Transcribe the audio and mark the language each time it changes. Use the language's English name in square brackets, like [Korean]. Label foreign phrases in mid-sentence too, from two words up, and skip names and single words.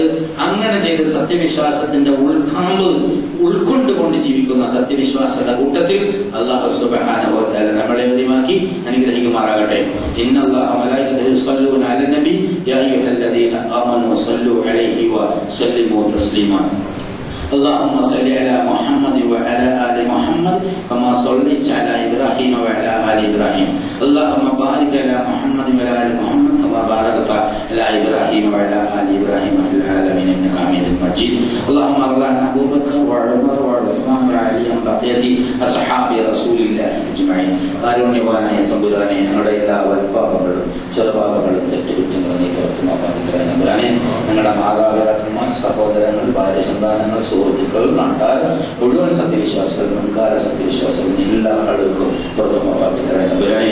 [Malayalam] അങ്ങനെ ചെയ്ത് സത്യവിശ്വാസത്തിന്റെ ഉൾക്കൊണ്ടുകൊണ്ട് ജീവിക്കുന്ന സത്യവിശ്വാസികളുടെ കൂട്ടത്തിൽ അല്ലാഹു [Arabic] سبحانه وتعالى [Malayalam] നമ്മളെ ഒരുമാക്കി അനുഗ്രഹിക്കുമാറാകട്ടെ. [Arabic] إن الله ملائكته يصلون على النبي يا أيها الذين آمنوا صلوا عليه وسلموا تسليما. اللهم صل على محمد وعلى آل محمد كما صليت على إبراهيم وعلى آل إبراهيم. اللهم بارك على محمد وعلى آل محمد كما باركت على إبراهيم وعلى آل إبراهيم في العالمين إنك حميد مجيد. اللهم ارض عن أبي بكر وعمر وعثمان وعلي بقية أصحاب رسول الله أجمعين. [Malayalam] കാരുണ്യവാനായ തമ്പുരാനെ, ഞങ്ങളുടെ എല്ലാ വൽപ്പാപങ്ങളും ചെറുപാപങ്ങളും തെറ്റുകുറ്റങ്ങളും നീ പുറത്തുമാക്കാൻ ഞങ്ങളുടെ മാതാപിതാക്കന്മാർ, സഹോദരങ്ങൾ, ഭാര്യ സന്താനങ്ങൾ, സുഹൃത്തുക്കൾ, നാട്ടാർ, മുഴുവൻ സത്യവിശ്വാസികൾ, മുൻകാല സത്യവിശ്വാസികൾ എല്ലാ ആളുകൾക്കും പുറത്തുമാക്കി തരണേ.